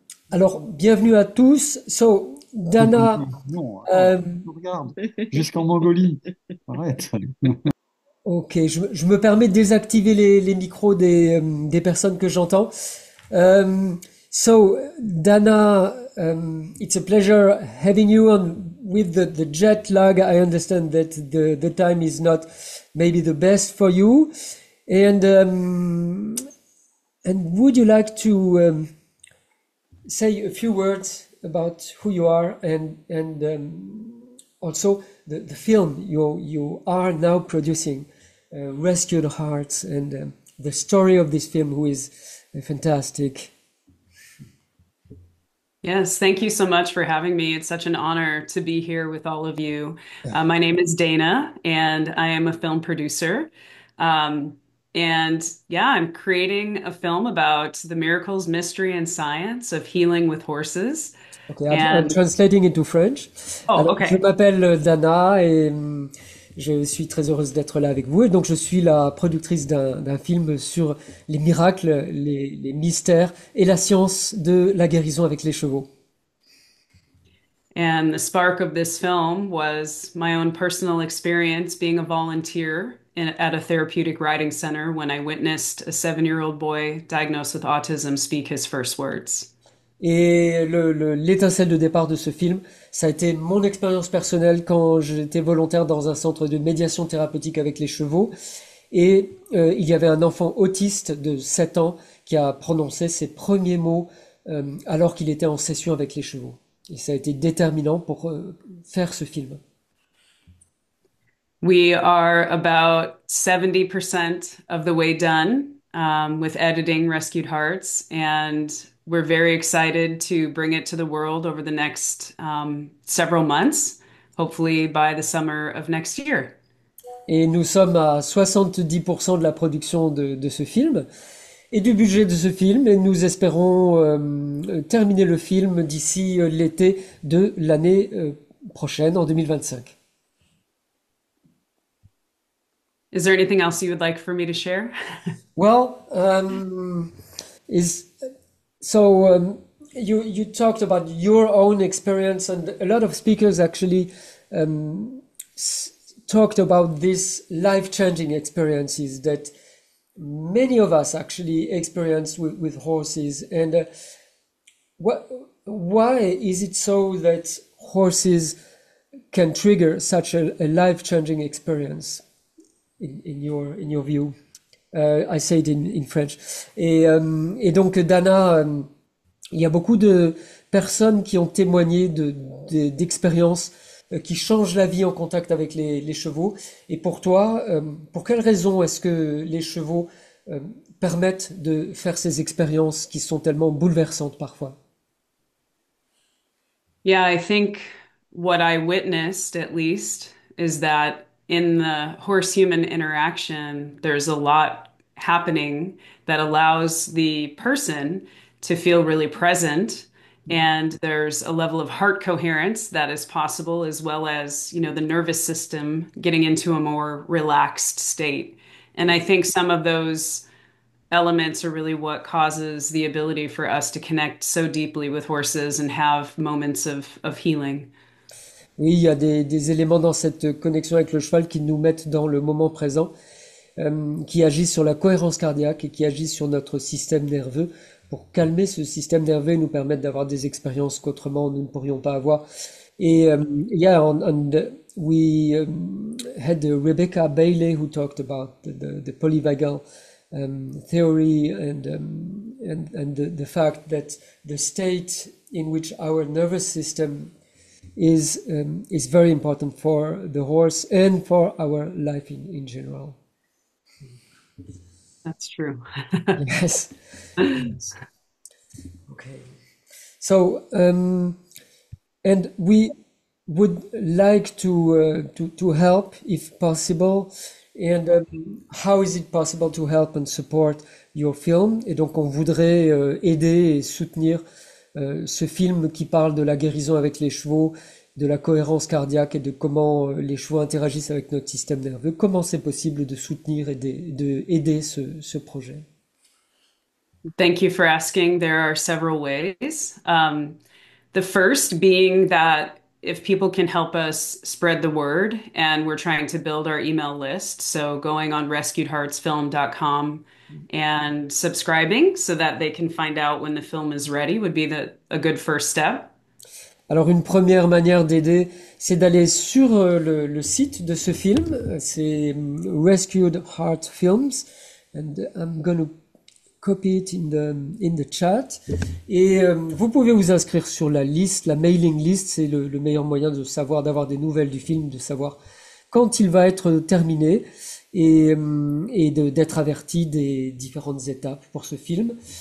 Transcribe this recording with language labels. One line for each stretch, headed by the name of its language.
French: Alors, bienvenue à tous.
English: So, Dana,
French: Non, regarde, jusqu'en Mongolie. Arrête. ok, je me permets de désactiver les micros des personnes que j'entends.
English: So, Dana, it's a pleasure having you on with the jet lag. I understand that the time is not maybe the best for you. And would you like to say a few words about who you are and also the film you are now producing, Rescued Hearts, and the story of this film, who is fantastic. Yes, thank you so much for having me. It's such an honor to be here with all of you. My name is Dana, and I am a film producer. Um, and yeah, I'm creating a film about the miracles, mystery, and science of healing with horses. Okay, I'm And translating into French. oh,
French: Alors, je okay. m'appelle Dana et je suis très heureuse d'être là avec vous. Et donc, je suis la productrice d'un film sur les miracles, les mystères et la science de la guérison avec les chevaux.
English: And the spark of this film was my own personal experience being a volunteer at a therapeutic riding center when I witnessed a 7-year-old boy diagnosed with autism speak his first words.
French: Et l'étincelle de départ de ce film, ça a été mon expérience personnelle quand j'étais volontaire dans un centre de médiation thérapeutique avec les chevaux. Et il y avait un enfant autiste de 7 ans qui a prononcé ses premiers mots alors qu'il était en session avec les chevaux. Et ça a été déterminant pour faire ce film.
English: We are about 70% of the way done with editing Rescued Hearts, and we're very excited to bring it to the world over the next several months, hopefully by the summer of next year.
French: Et nous sommes à 70% de la production de ce film et du budget de ce film. Et nous espérons terminer le film d'ici l'été de l'année prochaine, en 2025.
English: Is there anything else you would like for me to share? Well, is so you talked about your own experience, and a lot of speakers actually talked about these life-changing experiences that many of us actually experience with horses. And why is it so that horses can trigger such a life-changing experience in your view? I say it in French.
French: Et donc Dana, il y a beaucoup de personnes qui ont témoigné d'expériences qui changent la vie en contact avec les chevaux. Et pour toi, pour quelles raisons est-ce que les chevaux permettent de faire ces expériences qui sont tellement bouleversantes parfois?
English: Yeah, I think what I witnessed, at least, is that in the horse-human interaction, there's a lot happening that allows the person to feel really present. And there's a level of heart coherence that is possible, as well as, you know, the nervous system getting into a more relaxed state. And I think some of those elements are really what causes the ability for us to connect so deeply with horses and have moments of healing.
French: Oui, il y a des éléments dans cette connexion avec le cheval qui nous mettent dans le moment présent, qui agissent sur la cohérence cardiaque et qui agissent sur notre système nerveux pour calmer ce système nerveux et nous permettre d'avoir des expériences qu'autrement nous ne pourrions pas avoir.
English: Et yeah, and we had Rebecca Bailey who talked about the polyvagal theory and the fact that the state in which our nervous system is very important for the horse and for our life in general. That's true. Yes. Yes. Okay. So, and we would like to help if possible. And how is it possible to help and support your film?
French: Et donc, on voudrait aider et soutenir ce film qui parle de la guérison avec les chevaux, de la cohérence cardiaque et de comment les chevaux interagissent avec notre système nerveux. Comment c'est possible de soutenir et d'aider ce projet?
English: Thank you for asking. There are several ways. The first being that if people can help us spread the word, and we're trying to build our email list, so going on rescuedheartsfilm.com and subscribing so that they can find out when the film is ready would be a good first step.
French: Alors une première manière d'aider, c'est d'aller sur le site de ce film, c'est Rescued Heart Films,
English: and I'm going to copy it in the chat.
French: Et vous pouvez vous inscrire sur la liste, la mailing list, c'est le meilleur moyen de savoir, d'avoir des nouvelles du film, de savoir quand il va être terminé et d'être averti des différentes étapes pour ce film.